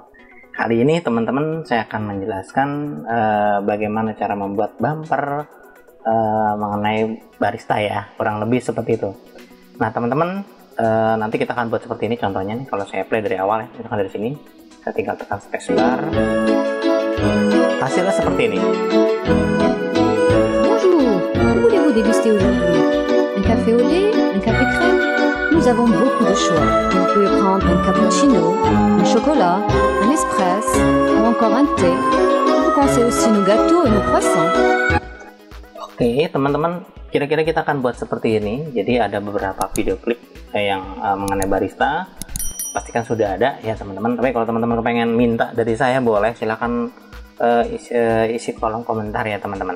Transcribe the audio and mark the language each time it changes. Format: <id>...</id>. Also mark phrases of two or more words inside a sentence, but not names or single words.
<id>Kali ini teman-teman saya akan menjelaskan bagaimana cara membuat bumper mengenai barista ya, kurang lebih seperti itu. Nah teman-teman, nanti kita akan buat seperti ini contohnya nih. Kalau saya play dari awal ya, misalkan dari sini, saya tinggal tekan spacebar, hasilnya seperti ini.</id> <fr>Bonjour, que voulez-vous déguster aujourd'hui? Un café au lait, un café crème? Nous avons beaucoup de choix. Vous pouvez prendre un cappuccino, un chocolat, un espresso ou encore un thé. Vous conseille aussi nos gâteaux et nos croissants.</fr> <id>Oke teman-teman, kira-kira kita akan buat seperti ini. Jadi ada beberapa video klip yang mengenai barista. Pastikan sudah ada ya teman-teman. Tapi kalau teman-teman pengen minta dari saya, boleh silahkan isi kolom komentar ya teman-teman.</id>